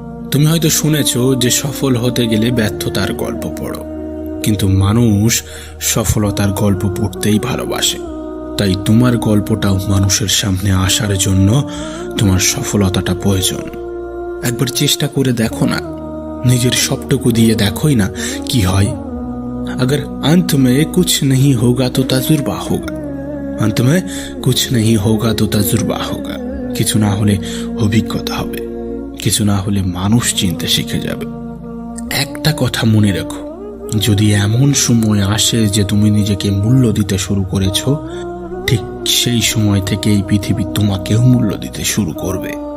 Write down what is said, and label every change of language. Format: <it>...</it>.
<bn>তুমি হয়তো শুনেছো যে সফল হতে গেলে ব্যর্থতার গল্প পড়ো, কিন্তু মানুষ সফলতার গল্প পড়তেই ভালোবাসে। তাই তোমার গল্পটাও মানুষের সামনে আসার জন্য তোমার সফলতাটা প্রয়োজন। একবার চেষ্টা করে দেখো না, নিজের সবটুকু দিয়ে দেখোই না কি হয়।</bn> <hi>अगर अंत में कुछ नहीं होगा तो तजुर्बा होगा, अंत में कुछ नहीं होगा तो तजुर्बा होगा।</hi> <bn>কিছু না হলে অভিজ্ঞতা হবে, কিছু না হলে মানুষ চিনতে শিখে যাবে। একটা কথা মনে রাখো, যদি এমন সময় আসে যে তুমি নিজেকে মূল্য দিতে শুরু করেছো, ঠিক সেই সময় থেকে এই পৃথিবী তোমাকেও মূল্য দিতে শুরু করবে।</bn>